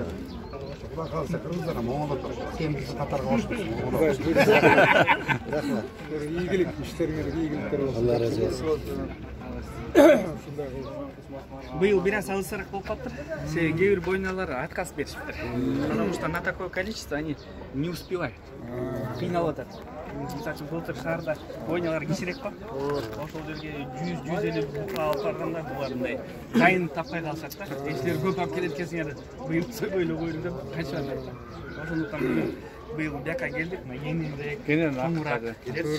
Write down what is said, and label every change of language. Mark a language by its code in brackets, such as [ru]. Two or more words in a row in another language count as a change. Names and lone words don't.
[ky] Кула калса кыргыздар моңолот. Сен биз катарга кошкунсуң. Рахмат. Ийгилик иштериңерге ийгиликтер болсун. Алла разы болсун. Быйыл бир аз алысыраак болуп калыптыр. Кээ бир бойналар отказ беришиптир. [ru] Потому что на такое количество они не успевают. [ky] Кыйналып атат. Мисалы үчүн былтыр шаарда бойналар кичирээк го. Ошол жерге 100-150 бука алып барганда булар мындай кайын таппай калышат да. Силер көп алып келет экенсиңер, быйыл сөйбөйлө койдум деп качып атат. Ошондуктан быйыл бияка келдик, мына еңирээк, чоңураак